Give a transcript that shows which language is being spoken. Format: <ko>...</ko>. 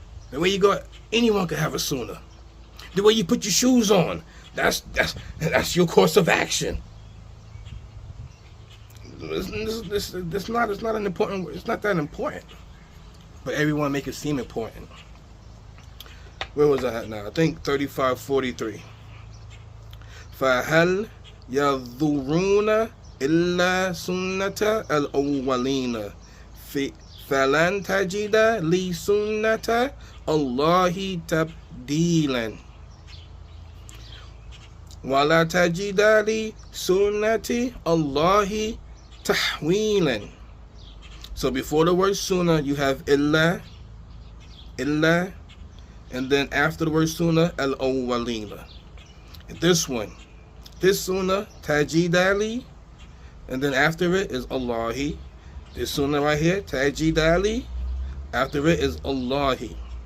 <en>The way you go, anyone can have a sunnah. The way you put your shoes on, that's your course of action. It's not an important. It's not that important, but everyone make it seem important. Where was I at now? I think 35:43.</en> <ar>فهل ينظرون إلا سنة الأولين فلن تجد لسنة الله تبديلا ولا تجد لسنة الله تحويلا.</ar> <en>So before the word sunnah you have illa, and then after the word sunnah al-awwalina. This sunnah tajidali, and then after it is Allahi. This sunnah right here, tajidali, after it is Allahi.</en>